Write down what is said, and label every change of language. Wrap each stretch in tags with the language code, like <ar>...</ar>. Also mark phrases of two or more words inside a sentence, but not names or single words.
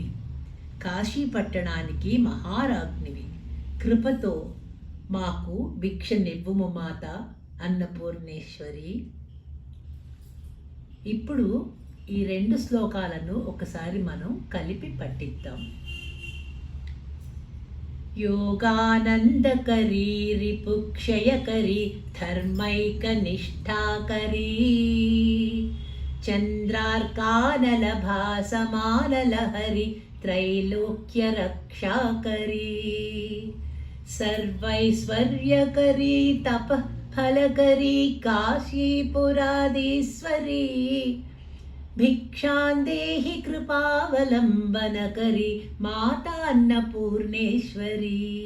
<te>కాశీ పట్టణానికి మహారాజ్ఞివి. కృపతో మాకు భిక్ష నివ్వుము మాత అన్నపూర్ణేశ్వరి. ఇప్పుడు ఈ 2 శ్లోకాలను ఒకసారి మనం కలిపి పఠిద్దాం.</te> <sa>योगानंदकरी रिपुक्षयकरी धर्मैकनिष्ठाकरी चंद्रार्कानलभासमानलहरि त्रैलोक्यरक्षाकरी सर्वैश्वर्यकरी तपः फलकरी काशीपुराधीश्वरी भिक्षां देहि कृपावलंबनकरी माता अन्नपूर्णेश्वरी</sa>